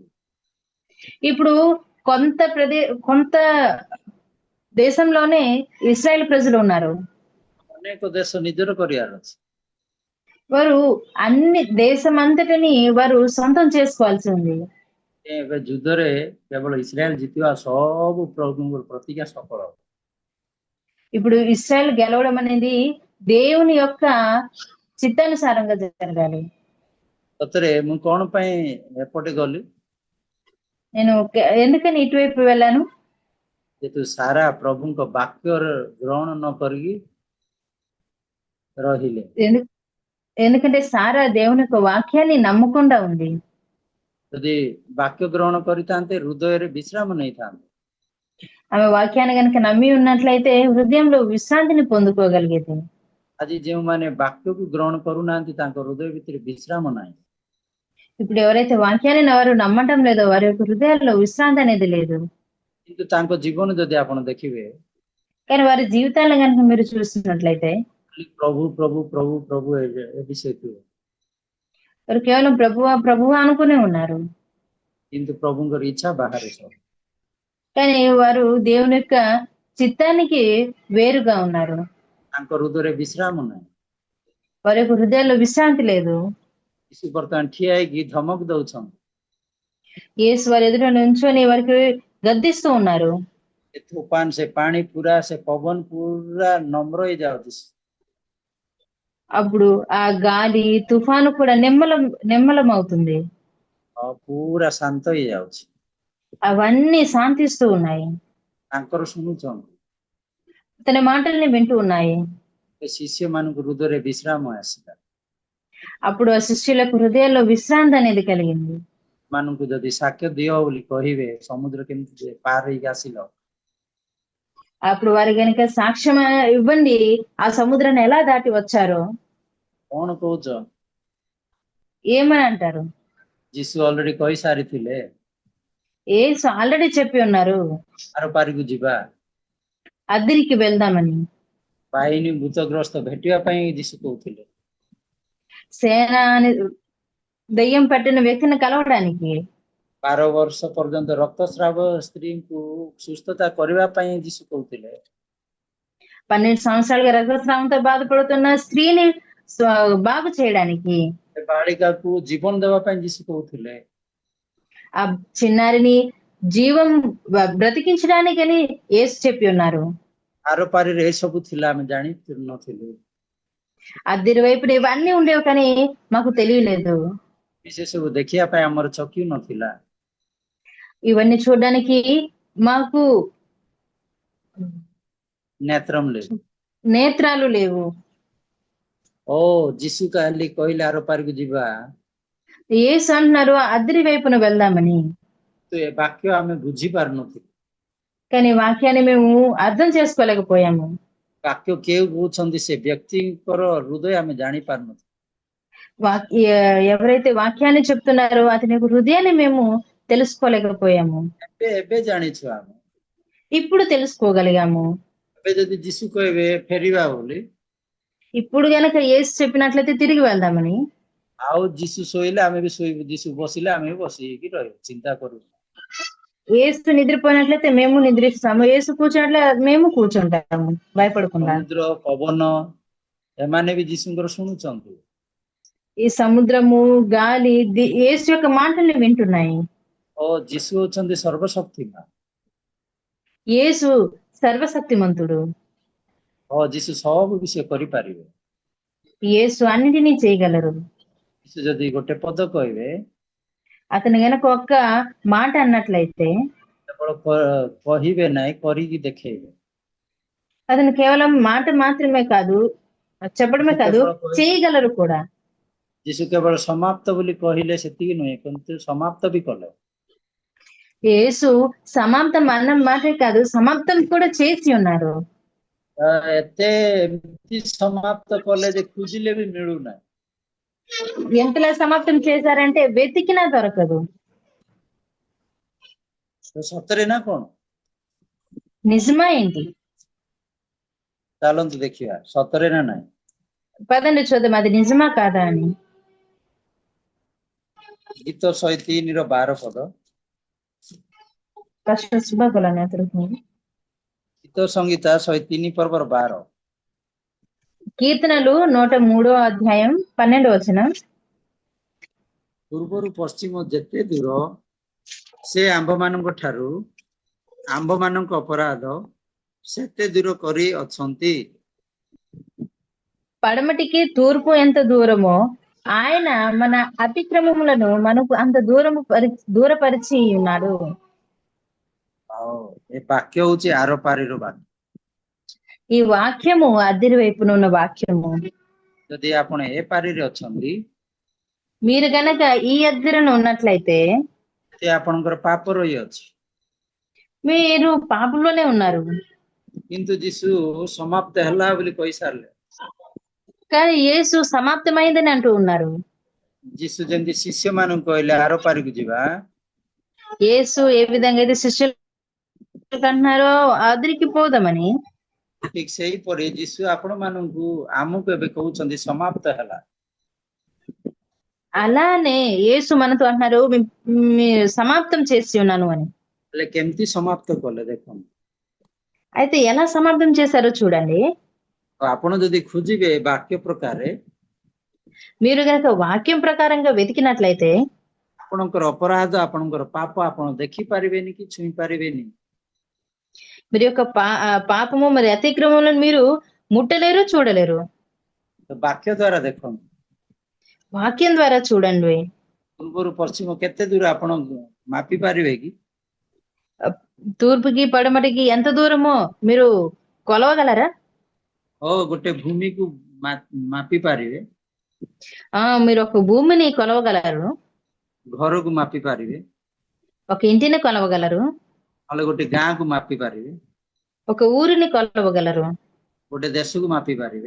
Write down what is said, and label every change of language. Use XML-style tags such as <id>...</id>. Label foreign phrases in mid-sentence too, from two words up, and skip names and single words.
<te>ఇప్పుడు కొంత దేశంలోనే ఇస్రాయేల్ ప్రజలు ఉన్నారు।</te> <or>ଅନେକ ଦେଶ ନିଜର କରିବାର ଅଛି।</or> <te>వారు అన్ని దేశం అంతటిని వారు సొంతం చేసుకోవాల్సి ఉంది।</te> <or>ଏବେ ଯୁଦ୍ଧରେ କେବଳ ଇସ୍ରାଏଲ ଜିତିବା ସବୁ ପ୍ରଭୁଙ୍କର ପ୍ରତିଜ୍ଞା ସଫଳ।</or> <te>ఇప్పుడు ఇస్రాయేల్ గెలవడం అనేది దేవుని యొక్క చిత్తానుసారంగా జరగాలి।</te> <or>సତରେ ମୁଁ କଣ ପାଇଁ ଏପଟେ ଗଲି?</or> <te>నేను ఎందుకని ఇటువైపు వెళ్ళాను?</te> <or>ଯେହେତୁ ସାରା ପ୍ରଭୁଙ୍କ ବାକ୍ୟର ଗ୍ରହଣ ନ କରିକି ରହିଲେ।</or> <te>ఎందుకంటే సారా దేవుని యొక్క వాక్యాన్ని నమ్మకుండా ఉంది।</te> <or>ଯଦି ବାକ୍ୟ ଗ୍ରହଣ କରିଥାନ୍ତେ ହୃଦୟରେ ବିଶ୍ରାମ ନେଇଥାନ୍ତେ।</or> <te>ఆమె వాక్యాన్ని కనుక నమ్మి ఉన్నట్లయితే హృదయంలో విశ్రాంతిని పొందుకోగలిగేది।</te> <or>ଆଜି ଯେଉଁମାନେ ବାକ୍ୟକୁ ଗ୍ରହଣ କରୁନାହାନ୍ତି ତାଙ୍କ ହୃଦୟ ଭିତରେ ବିଶ୍ରାମ ନାହିଁ।</or> <te>ఇప్పుడు ఎవరైతే వాక్యాన్ని వారు నమ్మటం లేదో వారి యొక్క హృదయాల్లో విశ్రాంతి అనేది లేదు।</te> <or>କିନ୍ତୁ ତାଙ୍କ ଜୀବନ ଯଦି ଆପଣ ଦେଖିବେ,</or> <te>కానీ వారి జీవితాలను కనుక మీరు చూస్తున్నట్లయితే ప్రభు ప్రభు ప్రభు ప్రభు</te> <or>ଏ ବିଷୟ</or> <te>వారు కేవలం ప్రభువా ప్రభువా అనుకునే ఉన్నారు।</te> <or>କିନ୍ତୁ ପ୍ରଭୁଙ୍କର ଇଚ୍ଛା ବାହାରେ ସବୁ।</or> <te>కానీ వారు దేవుని యొక్క చిత్తానికి వేరుగా ఉన్నారు।</te> <or>ତାଙ୍କ ହୃଦୟରେ ବିଶ୍ରାମ ନାହିଁ।</or> <te>వారి యొక్క హృదయాల్లో విశ్రాంతి లేదు।</te> <or>ଯୀଶୁ ବର୍ତ୍ତମାନ ଠିଆ ହେଇକି ଧମକ ଦଉଛନ୍ତି।</or> <te>యేసు వారి ఎదుట నుంచొని వారికి గద్దిస్తూ ఉన్నారు।</te> <or>ତୋଫାନ ସେ ପାଣି ପୁରା ସେ ପବନ ପୁରା ନମ୍ର ହେଇଯାଉଛି।</or> <te>అప్పుడు ఆ గాలి తుఫాను కూడా నిమ్మలం అవుతుంది।</te> <or>ପୁରା ଶାନ୍ତ ହେଇଯାଉଛି।</or> <te>అవన్నీ శాంతిస్తూ ఉన్నాయి।</te> <or>ତାଙ୍କର ଶୁଣୁଛନ୍ତି,</or> <te>తన మాటల్ని వింటూ ఉన్నాయి।</te> <or>శిష్యମାନଙ୍କୁ ହୃଦୟରେ ବିଶ୍ରାମ ଆସିଲା।</or> <te>అప్పుడు ఆ శిష్యులకు హృదయాల్లో విశ్రాంతి అనేది కలిగింది।</te> <or>ମାନଙ୍କୁ ଯଦି ସାକ୍ଷ୍ୟ ଦିଅ ବୋଲି କହିବେ ସମୁଦ୍ର କେମିତି ପାର ହେଇକି ଆସିଲ,</or> <te>అప్పుడు వారి కనుక సాక్ష్యం ఇవ్వండి ఆ సముద్రాన్ని ఎలా దాటి వచ్చారో</te> <or>କଣ କହୁଛ?</or> <te>ఏమని అంటారు?</te> <or>ଯୀଶୁ ଅଲରେଡି କହିସାରିଥିଲେ।</or> <te>యేసు ఆల్రెడీ చెప్పి ఉన్నారు</te> <or>ଆରପାରିକୁ ଯିବା।</or> <te>అద్దరికి వెళ్దామని।</te> <or>ବାହିନୀ ଭୂତଗ୍ରସ୍ତ ଭେଟିବା ପାଇଁ ଯୀଶୁ କହୁଥିଲେ।</or> <te>సేన అని దెయ్యం పట్టిన వ్యక్తిని కలవడానికి</te> <or>12 ବର୍ଷ ପର୍ଯ୍ୟନ୍ତ ରକ୍ତସ୍ରାବ ସ୍ତ୍ରୀଙ୍କୁ ସୁସ୍ଥତା କରିବା ପାଇଁ ଯୀଶୁ କହୁଥିଲେ।</or> <te>12 సంవత్సరాలుగా రక్తస్రావంతో బాధపడుతున్న స్త్రీని బాగు చేయడానికి,</te> <or>ସେ ବାଳିକାକୁ ଜୀବନ ଦେବା ପାଇଁ ଯୀଶୁ କହୁଥିଲେ।</or> <te>ఆ చిన్నారిని జీవం బ్రతికించడానికని యేసు చెప్పి ఉన్నారు।</te> <or>ଆରପାରିରେ ଏସବୁ ଥିଲା, ଆମେ ଜାଣି ନଥିଲୁ।</or> <te>అద్దరి వైపున ఇవన్నీ ఉండేవి కానీ మాకు తెలియలేదు।</te> <or>ସେସବୁ ଦେଖିବା ପାଇଁ ଆମର ଚକ୍ଷୁ ନଥିଲା।</or> <te>ఇవన్నీ చూడడానికి మాకు ନେତ୍ରମ లేదు। నేత్రాలు లేవు।</te> <or>ଓ ଯୀଶୁ କହିଲେ ଆରପାରିକୁ ଯିବା।</or> <te>యేసు అంటున్నారు అద్దరి వైపున వెళ్దామని।</te> <or>ତ ଏ ବାକ୍ୟ ଆମେ ବୁଝି ପାରୁନଥିଲୁ।</or> <te>కానీ వాక్యాన్ని మేము అర్థం చేసుకోలేకపోయాము।</te> <or>ବାକ୍ୟ କେଉଁ କହୁଛନ୍ତି ସେ ବ୍ୟକ୍ତିଙ୍କର ହୃଦୟ ଆମେ ଜାଣି ପାରୁନଥିଲୁ।</or> <te>ఎవరైతే వాక్యాన్ని చెప్తున్నారో అతని యొక్క హృదయాన్ని మేము తెలుసుకోలేకపోయాము।</te> <or>ଏବେ ଜାଣିଛୁ ଆମେ।</or> <te>ఇప్పుడు తెలుసుకోగలిగాము।</te> <or>ଏବେ ଯଦି ଯୀଶୁ କହିବେ ଫେରିବା ବୋଲି,</or> <te>ఇప్పుడు గనక యేసు చెప్పినట్లయితే తిరిగి వెళ్దామని,</te> <or>ଆଉ ଯୀଶୁ ଶୋଇଲେ ଆମେ ବି ଶୋଇବୁ, ଯୀଶు ବସିଲେ ଆମେ ବି ବସିକି ରହିବୁ, ଚିନ୍ତା କରୁଛୁ।</or> <te>యేసు నిద్రపోయినట్లయితే మేము నిద్రిస్తాము, యేసు కూర్చున్నట్లే మేము కూర్చుంటాము భయపడకుండా।</te> <or>ସମୁଦ୍ର ପବନ ଏମାନେ ବି ଯୀଶୁଙ୍କର ଶୁଣୁଛନ୍ତି।</or> <te>ఈ సముద్రము గాలి యేసు యొక్క మాటల్ని వింటున్నాయి।</te> <or>ଓ ଯୀଶୁ ହଉଛନ୍ତି ସର୍ବଶକ୍ତିମାନ।</or> <te>యేసు సర్వశక్తిమంతుడు।</te> <or>ଓ ଯୀଶୁ ସବୁ ବିଷୟ କରିପାରିବେ।</or> <te>యేసు అన్నిటినీ చేయగలరు।</te> <or>ଯୀଶୁ ଯଦି ଗୋଟେ ପଦ କହିବେ,</or> <te>అతను గనక ఒక్క మాట అన్నట్లయితే</te> <or>କେବଳ କହିବେ ନାହିଁ, କରିକି ଦେଖେଇବେ।</or> <te>అతను కేవలం మాట మాత్రమే కాదు, చెప్పడమే కాదు, చేయగలరు కూడా।</te> <or>ଯୀଶୁ କେବଳ ସମାପ୍ତ ବୋଲି କହିଲେ ସେତିକି ନୁହେଁ, କିନ୍ତୁ ସମାପ୍ତ ବି କଲେ।</or> <te>యేసు సమాప్తం అన్న మాటే కాదు, సమాప్తం కూడా చేసి ఉన్నారు।</te> <or>ଏତେ ଏମିତି ସମାପ୍ତ କଲେ ଯେ ଖୋଜିଲେ ବି ମିଳୁନାହିଁ।</or> <te>ఎంతలా సమాప్తం చేశారంటే వెతికినా దొరకదు।</te> <or>ସତରେ ନା କଣ?</or> <te>నిజమా ఏంటి?</te> <or>ଚାଲନ୍ତୁ ଦେଖିବା ସତରେ ନା ନାହିଁ।</or> <te>పదండి చూద్దాం అది నిజమా కాదా అని।</te> <or>ଗୀତ 103ର 12 ପଦ। గీత సంగీత 103 పର୍ବର 12।</or> <te>కీర్తనలు 103వ అధ్యాయం 12వ వచనం।</te> <or>ପୂର୍ବରୁ ପଶ୍ଚିମ ଯେତେ ଦୂର ସେ ଆମ୍ଭମାନଙ୍କ ଠାରୁ ଆମ୍ଭମାନଙ୍କ ଅପରାଧ ସେତେ ଦୂର କରି ଅଛନ୍ତି।</or> <te>పడమటికి తూర్పు ఎంత దూరమో ఆయన మన అతిక్రమములను మనకు అంత దూరపరిచి ఉన్నాడు।</te> <or>ଏ ବାକ୍ୟ ହଉଛି ଆରପାରିର ବାକ୍ୟ।</or> <te>ఈ వాక్యము అద్దరి వైపున ఉన్న వాక్యము।</te> <or>ଯଦି ଆପଣ ଏ ପାରିରେ ଅଛନ୍ତି,</or> <te>మీరు గనక ఈ అద్దరిన ఉన్నట్లయితే</te> <or>ଆପଣଙ୍କର ପାପ ରହିଅଛି।</or> <te>మీరు పాపంలోనే ఉన్నారు।</te> <or>କିନ୍ତୁ ଯୀଶୁ ସମାପ୍ତ ହେଲା ବୋଲି କହିସାରିଲେ।</or> <te>కానీ యేసు సమాప్తమైందని అంటూ ఉన్నారు।</te> <or>ଯୀଶୁ ଯେମିତି ଶିଷ୍ୟମାନଙ୍କୁ କହିଲେ ଆରପାରିକୁ ଯିବା,</or> <te>యేసు ఏ విధంగా అయితే శిష్యులకు అంటున్నారో అద్దరికి పోదామని,</te> <or>ଠିକ ସେହିପରି ଯୀଶୁ ଆପଣମାନଙ୍କୁ ଆମକୁ ଏବେ କହୁଛନ୍ତି ସମାପ୍ତ ହେଲା।</or> <te>అలానే యేసు మనతో అంటున్నారు సమాప్తం చేసి ఉన్నాను అని।</te> <or>ହେଲେ କେମିତି ସମାପ୍ତ କଲେ ଦେଖନ୍ତୁ।</or> <te>అయితే ఎలా సమాప్తం చేశారో చూడండి।</te> <or>ଆପଣ ଯଦି ଖୋଜିବେ ବାକ୍ୟ ପ୍ରକାରେ,</or> <te>మీరు గనక వాక్యం ప్రకారంగా వెతికినట్లయితే</te> <or>ଆପଣଙ୍କର ଅପରାଧ, ଆପଣଙ୍କର ପାପ ଆପଣ ଦେଖି ପାରିବେନି କି ଛୁଇଁ ପାରିବେନି।</or> <te>మీరు యొక్క పాపము మరి అతిక్రమములను మీరు ముట్టలేరు, చూడలేరు।</te> <or>ବାକ୍ୟ ଦ୍ଵାରା ଦେଖନ୍ତୁ।</or> <te>వాక్యం ద్వారా చూడండి।</te> <or>ପୂର୍ବରୁ ପଶ୍ଚିମ କେତେ ଦୂର ଆପଣ ମାପି ପାରିବେ କି?</or> <te>తూర్పుకి పడమటికి ఎంత దూరమో మీరు కొలవగలరా?</te> <or>ଗୋଟେ ଭୂମିକୁ ମାପି ପାରିବେ।</or> <te>మీరు ఒక భూమిని కొలవగలరు।</te> <or>ଘରକୁ ମାପି ପାରିବେ।</or> <te>ఒక ఇంటిని కొలవగలరు।</te> <or>ନହେଲେ ଗୋଟେ ଗାଁକୁ ମାପି ପାରିବେ।</or> <te>ఒక ఊరిని కొలవగలరు।</te> <or>ଗୋଟେ ଦେଶକୁ ମାପି ପାରିବେ।</or>